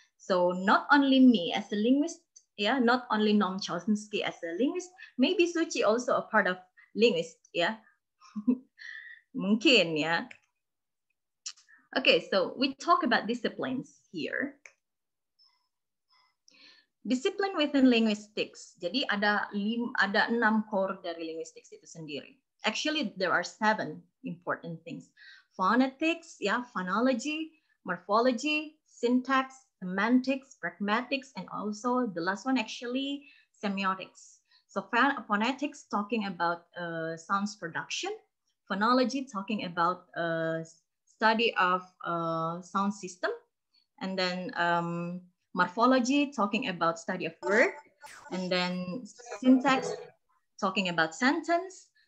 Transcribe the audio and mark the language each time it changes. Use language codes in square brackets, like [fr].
[en] So not only me as a linguist, yeah, not only Noam Chomsky as a linguist, maybe Suci also a part of linguist, yeah. Mungkin, yeah. Okay, so we talk about disciplines here. Discipline within linguistics. [id] Jadi ada 6 core dari linguistics itu sendiri. [en] Actually, there are 7 important things. Phonetics, yeah, phonology, morphology, syntax, semantics, pragmatics, and also the last one actually semiotics. So phonetics talking about sounds production, phonology talking about study of sound system, and then morphology talking about study of word, and then syntax talking about sentence,